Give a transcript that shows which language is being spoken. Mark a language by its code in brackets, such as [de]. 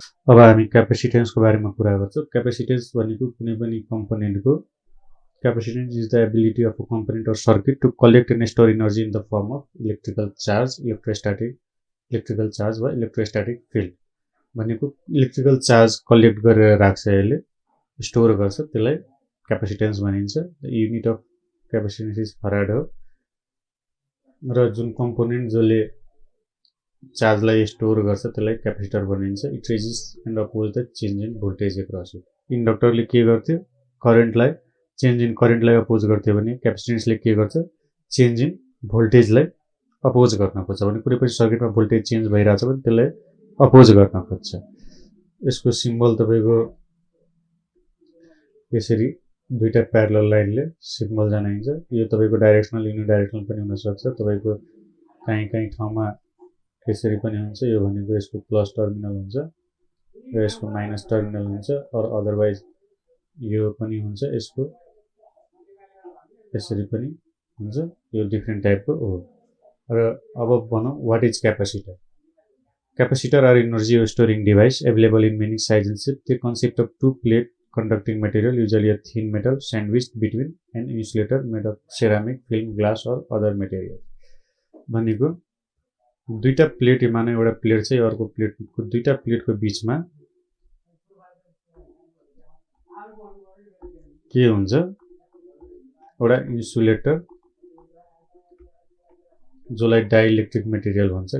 [ne] अब हामी क्यापेसिटेन्सको बारेमा कुरा गर्छौँ। क्यापेसिटेन्स भनेको कुनै पनि कम्पोनेन्टको [en] capacitance is the ability of a component or circuit to collect and store energy in the form of electrical charge, electrical charge वा electrostatic field [ne] भनेको इलेक्ट्रिकल चार्ज कलेक्ट गरेर राख्छ, यसले स्टोर गर्छ, त्यसलाई क्यापेसिटेन्स भनिन्छ। [en] unit of capacitance is farad [ne] हो। र जुन कम्पोनेन्ट जसले चार्जलाई स्टोर गर्छ त्यसलाई क्यापेसिटर भनिन्छ। [en] It resist and oppose the change in voltage across it. [ne] इन्डक्टरले के गर्थ्यो? करेन्टलाई चेन्ज इन करेन्टलाई अपोज गर्थ्यो भने क्यापेसिटेन्सले के गर्छ? चेन्ज इन भोल्टेजलाई अपोज गर्न खोज्छ। भने कुनै पनि सर्किटमा भोल्टेज चेन्ज भइरहेछ भने त्यसलाई अपोज गर्न खोज्छ। यसको सिम्बल तपाईको यसरी दुईटा प्यारलल लाइनले सिम्बल जनाइन्छ। यो तपाईको डाइरेक्सनल युनिडाइरेक्सनल पनि हुन सक्छ। तपाईको कहीँ ठाउँमा यसरी पनि हुन्छ। यो भनेको यसको प्लस टर्मिनल हुन्छ र यसको माइनस टर्मिनल हुन्छ। और अदरवाइज यो पनि हुन्छ, यसको यसरी पनि हुन्छ। यो डिफ्रेन्ट टाइपको हो। र अब भनौँ [en] What is capacitor. Capacitor are energy storing device available in many sizes and shapes. The concept of two plate conducting material, usually a thin metal, sandwiched between an insulator made of ceramic, film, glass or other material. [ne] भनेको दुईटा plate माने एउटा plate चाहिँ अर्को प्लेटको दुईटा प्लेटको बीचमा के हुन्छ? एउटा इन्सुलेटर जसलाई डाइइलेक्ट्रिक मटेरियल भन्छ।